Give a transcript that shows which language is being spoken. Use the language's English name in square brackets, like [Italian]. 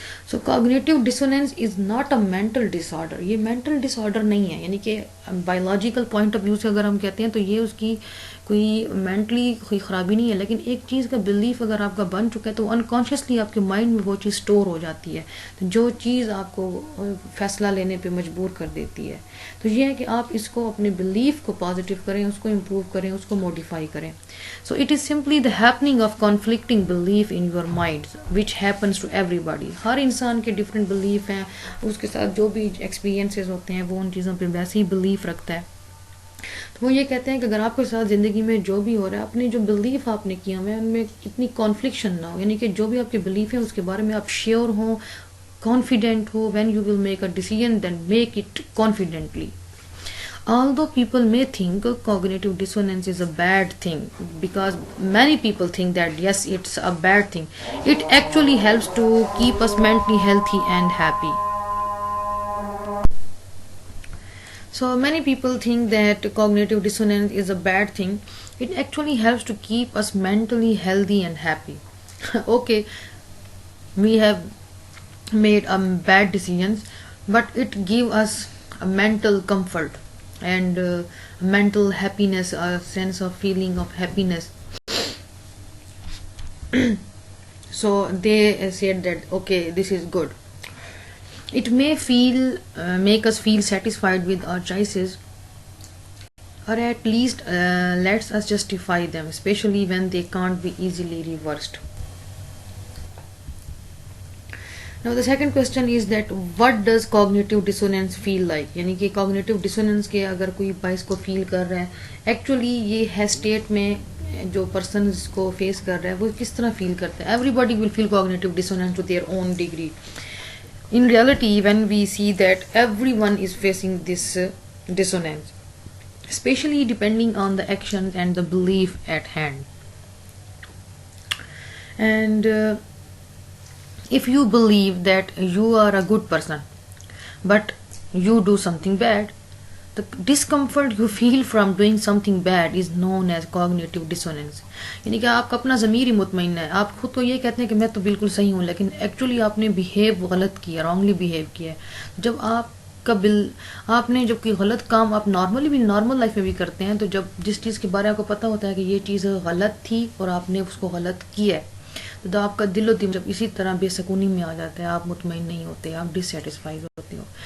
[English] so cognitive dissonance is not a mental disorder, [Urdu] یہ mental ڈس order نہیں ہے، یعنی کہ بایولوجیکل پوائنٹ آف ویو سے اگر ہم کہتے ہیں تو یہ اس کی کوئی مینٹلی کوئی خرابی نہیں ہے، لیکن ایک چیز کا بلیف اگر آپ کا بن چکا ہے تو انکانشیسلی آپ کے مائنڈ میں وہ چیز اسٹور ہو جاتی ہے، جو چیز آپ کو فیصلہ لینے پہ مجبور کر دیتی ہے. تو یہ ہے کہ آپ اس کو اپنے بلیف کو پازیٹیو کریں، اس کو امپروو کریں، اس کو موڈیفائی کریں. [English] So it is simply the happening of conflicting belief in your mind which happens to everybody. [Urdu] ہر انسان کے ڈفرینٹ بلیف ہیں، اس کے ساتھ جو بھی ایکسپیرینسز ہوتے ہیں وہ ان چیزوں پہ ویسے ہی بلیف رکھتا ہے. تو وہ یہ کہتے ہیں کہ اگر آپ کے ساتھ زندگی میں جو بھی ہو رہا ہے، اپنے جو بلیف آپ نے کیا ہوئے ان میں اتنی کانفلکشن نہ ہو، یعنی کہ جو بھی آپ کے بلیف ہیں اس کے بارے میں آپ شیور ہوں، confident ہو. [English] When you will make a decision then make it confidently. Although people may think cognitive dissonance is a bad thing, because many people think that yes, it's a bad thing, it actually helps to keep us mentally healthy and happy. So many people think that cognitive dissonance is a bad thing. It actually helps to keep us mentally healthy and happy. Okay, we have made bad decisions, but it gives us a mental comfort and mental happiness, a sense of feeling of happiness. So they said that okay, this is good. It may make us feel satisfied with our choices, or at least lets us justify them, especially when they can't be easily reversed. Now the second question is that what does cognitive dissonance feel like? [Urdu] یعنی کہ cognitive dissonance کے اگر کوئی باعث کو فیل کر رہا ہے، ایکچولی یہ ہے اسٹیٹ میں جو پرسن اس کو فیس کر رہا ہے وہ کس طرح فیل کرتا ہے. [English] Everybody will feel cognitive dissonance to their own degree. In reality, when we see that everyone is facing this dissonance, especially depending on the actions and the belief at hand. And if you believe that you are a good person, but you do something bad, the discomfort you feel from doing something bad is known as cognitive dissonance. [Urdu] یعنی کہ آپ کا اپنا ضمیر ہی مطمئن ہے، آپ خود تو یہ کہتے ہیں کہ میں تو بالکل صحیح ہوں، لیکن ایکچولی آپ نے بیہیو غلط کیا، رانگلی بیہیو کیا ہے. جب آپ نے جب کوئی غلط کام آپ نارملی بھی نارمل لائف میں بھی کرتے ہیں، تو جب جس چیز کے بارے میں آپ کو پتہ ہوتا ہے کہ یہ چیز غلط تھی اور آپ نے اس کو غلط کیا ہے، تو آپ کا دل و دماغ جب اسی طرح بے سکونی میں آ جاتا ہے، آپ مطمئن نہیں ہوتے، آپ ڈس سیٹسفائیڈ ہوتے ہو.